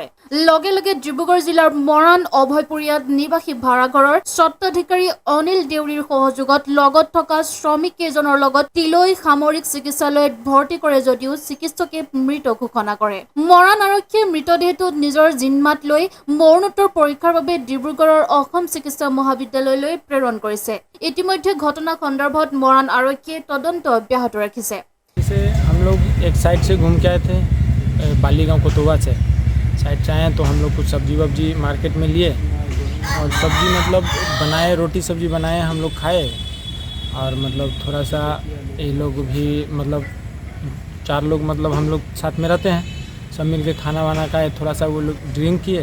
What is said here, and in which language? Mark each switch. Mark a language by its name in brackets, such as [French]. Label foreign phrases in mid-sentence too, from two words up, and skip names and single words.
[Assamese] লগে লগে ডিব্ৰুগড় জিলাৰ মৰাণ অভয়পুৰীয়াত নিবাসী ভাড়াঘৰৰ স্বত্বাধিকাৰী অনিল দেউৰীৰ সহযোগত লগত থকা শ্ৰমিক কেইজনৰ লগত তিলৈ সামৰিক চিকিৎসালয়ত ভৰ্তি কৰে যদিও চিকিৎসকে মৃত ঘোষণা কৰে। মৰাণ আৰক্ষীয়ে মৃতদেহটো নিজৰ জিম্মাত লৈ মৰণোত্তৰ পৰীক্ষাৰ বাবে ডিব্ৰুগড়ৰ অসম চিকিৎসা মহাবিদ্যালয়লৈ প্ৰেৰণ কৰিছে। ইতিমধ্যে ঘটনা সন্দৰ্ভত মৰাণ আৰক্ষীয়ে তদন্ত অব্যাহত ৰাখিছে। [Hindi] हम लोग एक साइड से घूम के आए थे बालीगांव कोतवा से साइड से आए तो हम लोग कुछ सब्जी वब्जी मार्केट में लिए और सब्जी मतलब बनाए, रोटी सब्जी बनाए, हम लोग खाए और मतलब थोड़ा सा ये लोग भी मतलब 4 लोग मतलब हम लोग साथ में रहते हैं, सब मिल के खाना वाना खाए, थोड़ा सा वो लोग ड्रिंक किए।